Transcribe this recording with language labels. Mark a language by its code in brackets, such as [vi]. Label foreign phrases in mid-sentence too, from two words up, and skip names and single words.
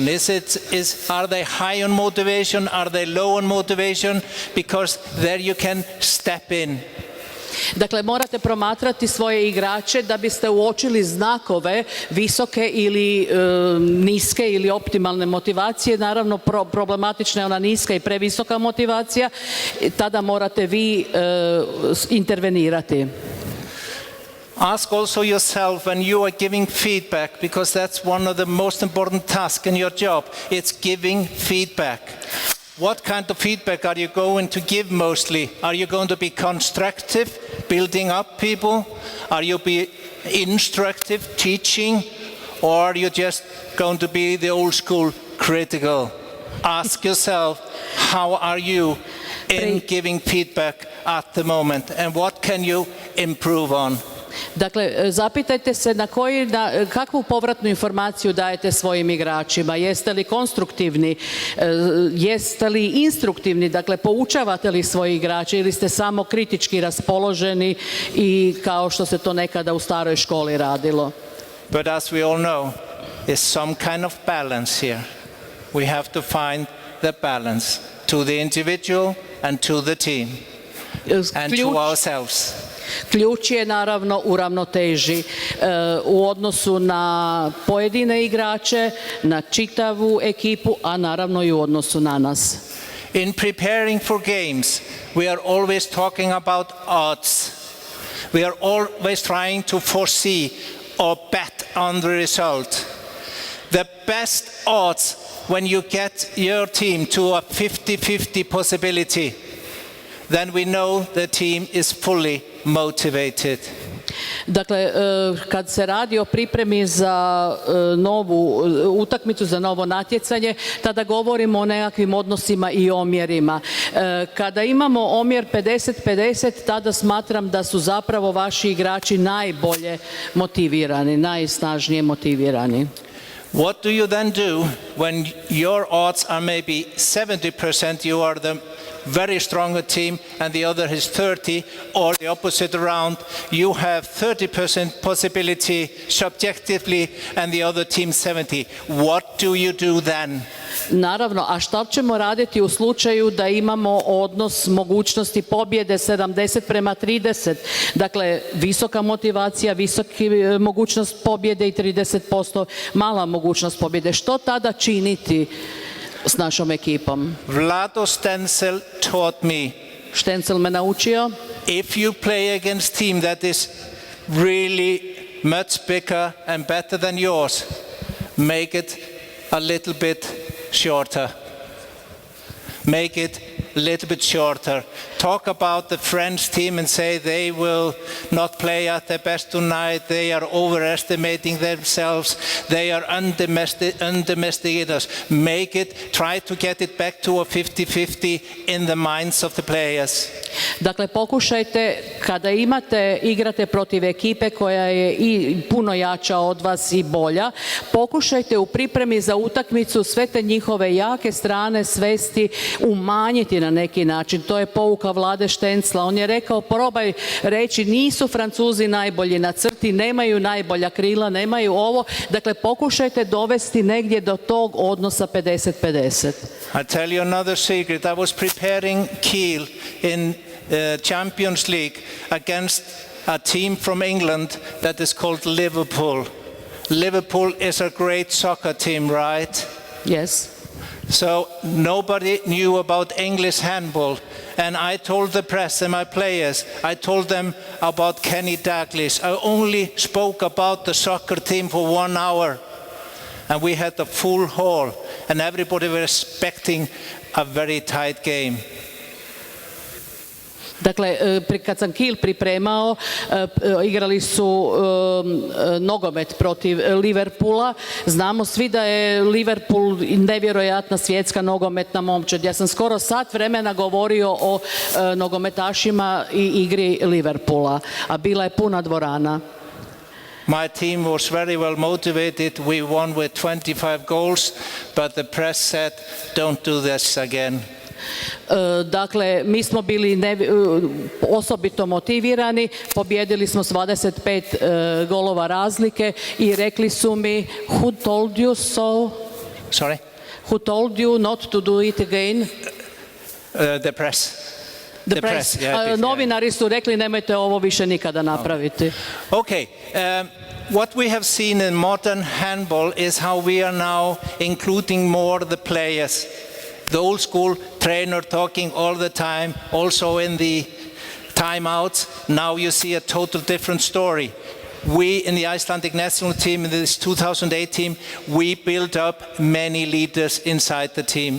[en] Are they high on motivation? Are they low on motivation? Because there you can step in. [hr] Dakle, morate promatrati svoje igrače da biste uočili znakove visoke ili niske ili optimalne motivacije. Naravno, problematična je ona niska i previsoka motivacija. Tada morate vi intervenirati. [en] Ask also yourself when you are giving feedback, because that's one of the most important tasks in your job. It's giving feedback. What kind of feedback are you going to give mostly? Are you going to be constructive, building up people? Are you be instructive, teaching? Or are you just going to be the old school critical? Ask yourself, how are you in giving feedback at the moment? And what can you improve on? [hr] Dakle, zapitajte se kakvu povratnu informaciju dajete svojim igračima. Jeste li konstruktivni, jeste li instruktivni, dakle poučavate li svoje igrače ili ste samo kritički raspoloženi i kao što se to nekada u staroj školi radilo. [en] But as we all know, there's some kind of balance here. We have to find the balance to the individual and to the team and to ourselves. [hr] Ključ je naravno u ravnoteži u odnosu na pojedine igrače, na čitavu ekipu, a naravno i u odnosu na nas. [en] In preparing for games, we are always talking about odds. We are always trying to foresee or bet on the result. The best odds when you get your team to a 50-50 possibility, then we know the team is fully motivated. [hr] Dakle, kad se radi o pripremi za novu utakmicu, za novo natjecanje, tada govorimo o nekakvim odnosima i omjerima. Kada imamo omjer 50-50, tada smatram da su zapravo vaši igrači najbolje motivirani, najsnažnije motivirani. [en] What do you then do when your odds are maybe 70%, you are the very stronger team and the other is 30, or the opposite around, you have 30% possibility subjectively and the other team 70. What do you do then? [hr] Naravno, a šta ćemo raditi u slučaju da imamo odnos mogućnosti pobjede 70:30? Dakle, visoka motivacija, visoki mogućnost pobjede i 30% mala mogućnost pobjede. Što tada činiti s našom ekipom? [en] Vlado Stenzel taught me, [hr] Stenzel me naučio, [en] if you play against team that is really much bigger and better than yours, make it a little bit shorter. Make it a little bit shorter. Talk about the French team and say they will not play at their best tonight, they are overestimating themselves, they are undomesticated. Make it, try to get it back to a 50-50 in the minds of the players. [hr] Dakle, pokušajte kada igrate protiv ekipe koja je i puno jača od vas i bolja, pokušajte u pripremi za utakmicu sve te njihove jake strane svesti umanjiti na neki način. To je pouka Vlade Štencla. On je rekao, probaj reći, nisu Francuzi najbolji na crti, nemaju najbolja krila, nemaju ovo. Dakle, pokušajte dovesti negdje do tog odnosa 50-50. [en] I'll tell you another secret. I was preparing Kiel in Champions League against a team from England that is called Liverpool. Liverpool is a great soccer team, right? Yes. So nobody knew about English handball. And I told the press and my players, I told them about Kenny Dalglish. I only spoke about the soccer team for 1 hour. And we had a full hall. And everybody was expecting a very tight game. [hr] Dakle, kad sam Kiel pripremao, igrali su nogomet protiv Liverpoola. Znamo svi da je Liverpool nevjerojatna svjetska nogometna momčad. Ja sam skoro sat vremena govorio o nogometašima i igri Liverpoola, a bila je puna dvorana. [en] My team was very well motivated. We won with 25 goals, but the press said, don't do this again. [hr] Dakle, mi smo bili osobito motivirani, pobjedili smo s 25 golova razlike i rekli su mi, [en] who told you so? Sorry? Who told you not to do it again? The press. The press. [hr] Novinari su rekli, nemojte ovo više nikada napraviti. [en] Okay. What we have seen in modern handball is how we are now including more the players. The old school trainer talking all the time, also in the timeouts. Now you see a total different story. We in the Icelandic national team, in this 2008 team, we built up many leaders inside the team.